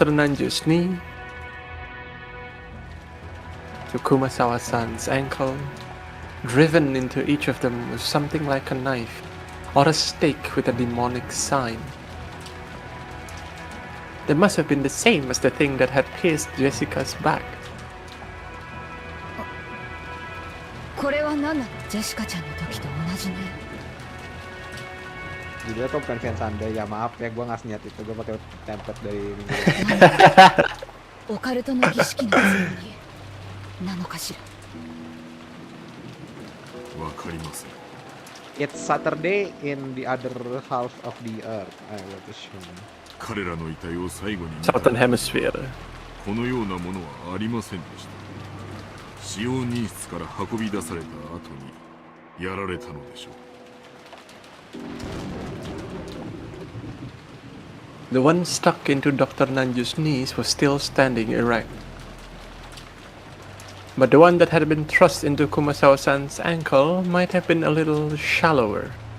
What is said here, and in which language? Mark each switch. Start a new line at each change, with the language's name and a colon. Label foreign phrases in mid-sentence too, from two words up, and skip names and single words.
English: Nanju's knee, to Kumasawa-san's ankle. Driven into each of them was something like a knife or a stake with a demonic sign. They must have been the same as the thing that had pierced Jessica's back.
Japanese: これは何なの？ジェシカちゃんの時と同じね。
Indonesian: Judulnya tuh bukan Fansanda, ya maaf ya gue nggak niat itu, gue pakai template dari minggu lalu.
Japanese: オカルトの儀式のつもりなのかしら。わかりません。
English: It's Saturday in the other half of the earth, I will assume.
Japanese: 彼らの遺体を最後に見た
English: Southern Hemisphere.
Japanese: このようなものはありませんでした。使用人室から運び出された後にやられたのでしょう。
English: The one stuck into Dr. Nanju's knees was still standing erect. But the one that had been thrust into Kumasawa-san's ankle might have been a little shallower.